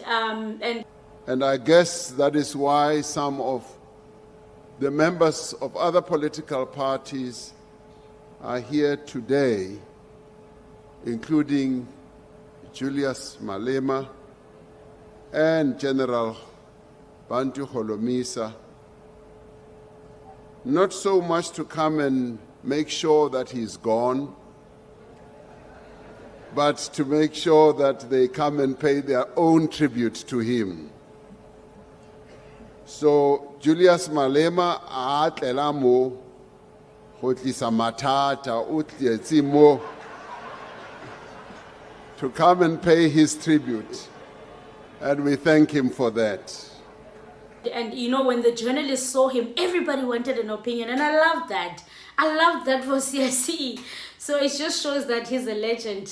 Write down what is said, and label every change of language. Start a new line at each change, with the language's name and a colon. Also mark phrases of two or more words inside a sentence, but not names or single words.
English: I guess that is why some of the members of other political parties are here today, including Julius Malema and General Bantu Holomisa, not so much to come and make sure that he's gone, but to make sure that they come and pay their own tribute to him.
Tswana: So Julius Malema a tlela mo go tlisa mathata, o tletse mo
English: to come and pay his tribute. And we thank him for that. And when the journalists saw him, everybody wanted an opinion, and I love that. I love that for CIC. So it just shows that he's a legend.